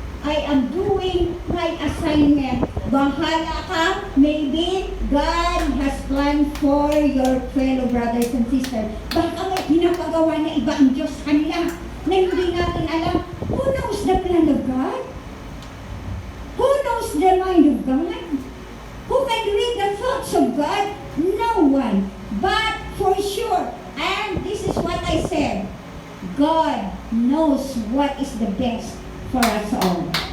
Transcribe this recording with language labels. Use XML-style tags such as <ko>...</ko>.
<en>I am doing my assignment.</en> <tl>Bahala ka,</tl> <en>maybe God has planned for your fellow brothers and sisters.</en> <tl>Baka may pinapagawa na iba ang Diyos sa kanila na hindi natin alam.</tl> <en>Who knows the plan of God? Who knows the mind of God? Who can read the thoughts of God? No one. But for sure, and this is what I I said, God knows what is the best for us all.</en>